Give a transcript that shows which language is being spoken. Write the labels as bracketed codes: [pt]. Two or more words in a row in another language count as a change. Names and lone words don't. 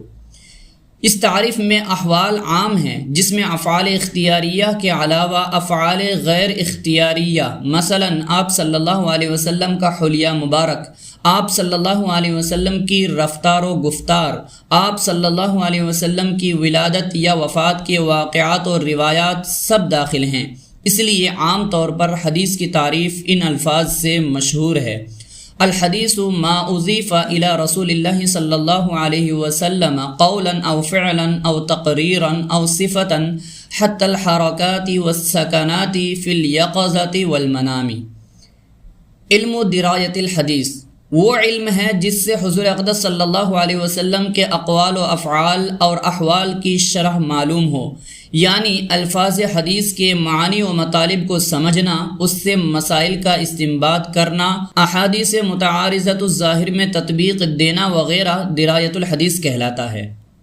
[ur] اس تعریف میں احوال عام ہیں، جس میں افعال اختیاریہ کے علاوہ افعال غیر اختیاریہ، مثلا آپ [ar] صلی اللہ علیہ وسلم [ur] کا حلیہ مبارک، آپ [ar] صلی اللہ علیہ وسلم [ur] کی رفتار و گفتار، آپ [ar] صلی اللہ علیہ وسلم [ur] کی ولادت یا وفات کے واقعات اور روایات سب داخل ہیں۔ اس لیے عام طور پر حدیث کی تعریف ان الفاظ سے مشہور ہے: [ar] الحدیث ما اضیف الی رسول اللہ صلی اللہ علیہ وسلم قولا او فعلا او تقریرا او صفتا حتی الحرکات والسکنات فی الیقظۃ والمنام۔ [ur] علم درایت الحدیث وہ علم ہے جس سے حضور اقدس [ar] صلی اللہ علیہ وسلم [ur] کے اقوال و افعال اور احوال کی شرح معلوم ہو، یعنی الفاظ حدیث کے معانی و مطالب کو سمجھنا، اس سے مسائل کا استنباط کرنا، احادیث متعارضۃ الظاہر میں تطبیق دینا وغیرہ درایت الحدیث کہلاتا ہے۔